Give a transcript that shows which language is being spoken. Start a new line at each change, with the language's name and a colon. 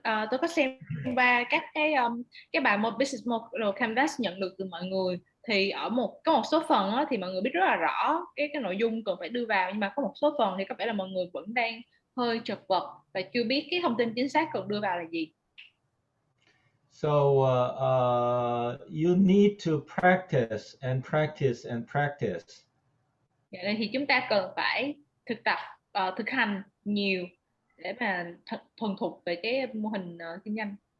Vietnamese: Tôi có xem qua các cái bài business model canvas nhận được từ mọi người, thì có một số phần thì mọi người biết rất là rõ cái nội dung cần phải đưa vào, nhưng mà có một số phần thì có vẻ là mọi người vẫn đang hơi chật vật và chưa biết cái thông tin chính xác cần đưa vào là gì.
English: So you need to practice and practice and practice.
Vietnamese: Nên thì chúng ta cần phải thực tập, thực hành nhiều để mà thuần thục về cái mô hình kinh doanh.